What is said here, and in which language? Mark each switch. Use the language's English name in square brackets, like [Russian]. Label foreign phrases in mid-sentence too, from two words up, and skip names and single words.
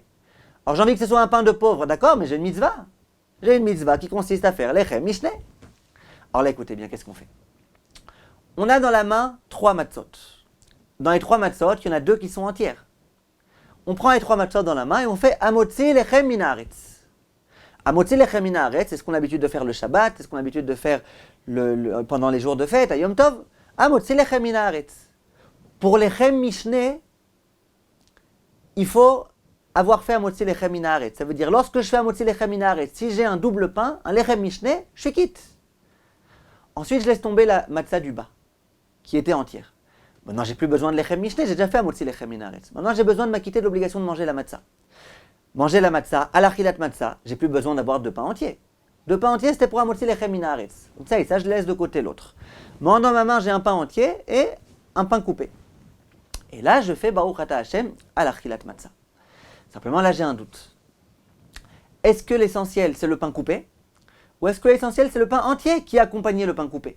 [French] Alors j'ai envie que ce soit un pain de pauvre, d'accord, mais j'ai une mitzvah. J'ai une mitzvah qui consiste à faire [Hebrew] לחם משנה. [French] Alors là, écoutez bien, qu'est-ce qu'on fait? On a dans la main 3 matzot. Dans les 3 matzot, il y en a 2 qui sont entières. On prend les 3 matzot dans la main et on fait [Hebrew] המוציא לחם מן הארץ. המוציא לחם מן הארץ, [French] c'est ce qu'on a l'habitude de faire le Shabbat, c'est ce qu'on a l'habitude de faire pendant les jours de fête, à [Hebrew] יום טוב. המוציא לחם מן הארץ. [French] Pour [Hebrew] לחם משנה, [French] il faut avoir fait [Hebrew] המוציא לחם מן הארץ. [French] Ça veut dire, lorsque je fais [Hebrew] המוציא לחם מן הארץ, [French] si j'ai un double pain, un [Hebrew] לחם משנה, [French] je suis quitte. Ensuite, je laisse tomber la matzah du bas, qui était entière. Maintenant, j'ai plus besoin de [Hebrew] לחם משנה, [French] j'ai déjà fait [Hebrew] המוציא לחם מן הארץ. [French] Maintenant, j'ai besoin de m'acquitter de l'obligation de manger la matzah. Manger la matzah, à l' [Hebrew] אכילת מצה, [French] j'ai plus besoin d'avoir 2 pains entiers. 2 pains entiers, c'était pour [Hebrew] המוציא לחם מן הארץ. [French] Donc ça, je laisse de côté l'autre. Moi, dans ma main, j'ai un pain entier et un pain coupé. Et là, je fais [Hebrew] ברוך אתה השם [French] à l' [Hebrew] אכילת מצה. [French] Simplement, là, j'ai un doute. Est-ce que l'essentiel, c'est le pain coupé? Ou est-ce que l'essentiel, c'est le pain entier qui accompagnait le pain coupé?